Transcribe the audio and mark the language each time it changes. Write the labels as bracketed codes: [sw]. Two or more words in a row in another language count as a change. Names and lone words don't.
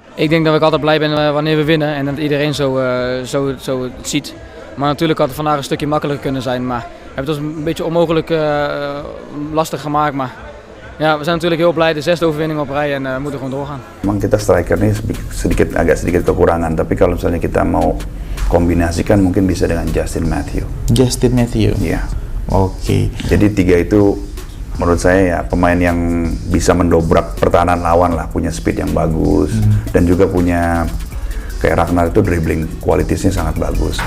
[nl] Ik denk dat ik altijd blij ben wanneer we winnen en dat iedereen zo het ziet. Maar natuurlijk had het vandaag een stukje makkelijker kunnen zijn. Maar we hebben het ons een beetje onmogelijk lastig gemaakt. Maar ja, we zijn natuurlijk heel blij. De 6e overwinning op rij en we moeten gewoon doorgaan. [id] Memang kita striker ini agak sedikit kekurangan. Tapi kalau misalnya kita mau kombinasikan mungkin bisa dengan Justin Matthew. Justin Matthew. Iya. Oke. Jadi 3 itu menurut saya ya pemain yang bisa mendobrak pertahanan lawan lah, punya speed yang bagus dan juga punya kayak Ragnar itu dribbling kualitasnya sangat bagus.